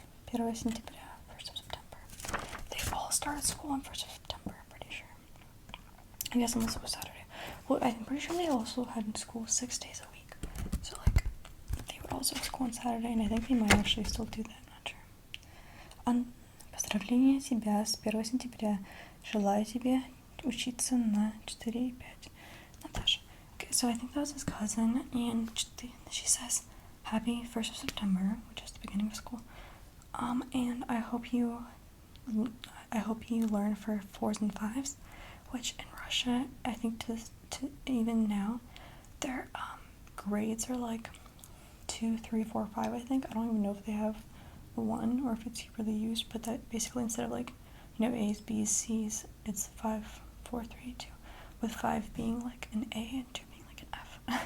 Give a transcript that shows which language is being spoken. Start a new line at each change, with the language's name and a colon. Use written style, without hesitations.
Russian: 1 сентября,
English: 1st of September. They all started school on 1st of September, I'm pretty sure. I guess unless it was Saturday. Well, I'm pretty sure they also had school 6 days a week. So, like, they would also have school on Saturday, and I think they might actually still do that. I'm not sure.
Russian: Поздравление тебя с 1 сентября. Желаю тебе учиться на 4 и 5.
English: Natasha. Okay, so I think that was his cousin, and she says, Happy 1st of September, which is the beginning of school. And I hope you learn for 4s and 5s, which in Russia, I think to even now, their grades are like 2, 3, 4, 5, I think. I don't even know if they have 1 or if it's really used, but that basically instead of like, A's, B's, C's, it's 5, 4, 3, 2, with 5 being like an A and 2 being like an F.